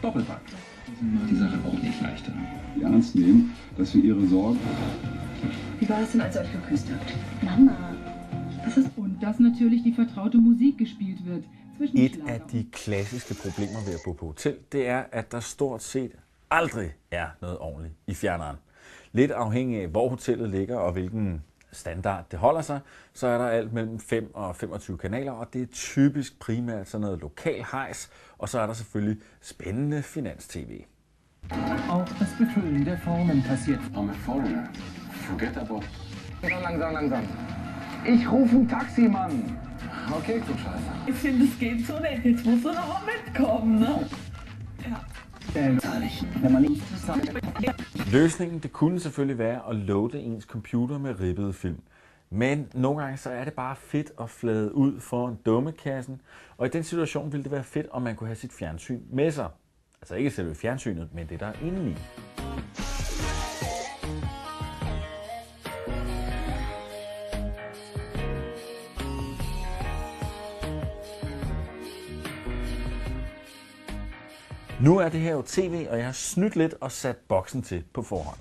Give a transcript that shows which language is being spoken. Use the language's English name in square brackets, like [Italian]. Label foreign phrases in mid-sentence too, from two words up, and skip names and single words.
[German] Doppelpack. Macht die Sache auch nicht leichter. Ernst nehmen, dass wir Ihre Sorgen... Wie war es denn, als ihr euch geküsst habt? Mama, was ist... Und dass natürlich die vertraute Musik gespielt wird. [Danish] Et af de klassiske problemer ved at bo på hotel, det er, at der stort set aldrig er noget ordentligt i fjerneren. Lidt afhængig af, hvor hotellet ligger og hvilken standard det holder sig, så er der alt mellem 5 og 25 kanaler, og det er typisk primært sådan noget lokal hejs, og så er der selvfølgelig spændende finans-tv. [German] Auch das Befüllen der Formen passiert. [English] I'm a foreigner. Forget about... [German] Langsam. Ich rufe ein Taxi, Mann. Okay, du Scheiße. Ich finde, es geht so nicht. Jetzt musst du noch mal mitkommen, ne? Ja. Wenn man nicht zusammen... [Danish] Løsningen det kunne selvfølgelig være at loade ens computer med ribbede film. Men nogle gange så er det bare fedt at flade ud foran dummekassen, og i den situation ville det være fedt, om man kunne have sit fjernsyn med sig. Altså ikke selve fjernsynet, men det der er indeni. Nu er det her jo tv, og jeg har snydt lidt og sat boksen til på forhånd.